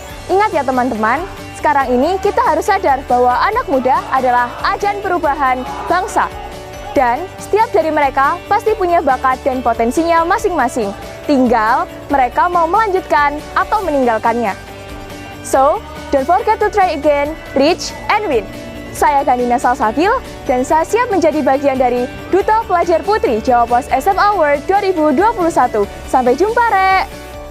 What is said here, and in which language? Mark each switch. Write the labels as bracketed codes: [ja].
[id] Ingat ya teman-teman, sekarang ini kita harus sadar bahwa anak muda adalah ajan perubahan bangsa. Dan setiap dari mereka pasti punya bakat dan potensinya masing-masing. Tinggal mereka mau melanjutkan atau meninggalkannya. [en] So, don't forget to try again, reach and win. [id] Saya Gandina Salsabil dan saya siap menjadi bagian dari Duta Pelajar Putri Jawa Pos SMA Award 2021. Sampai jumpa, Rek!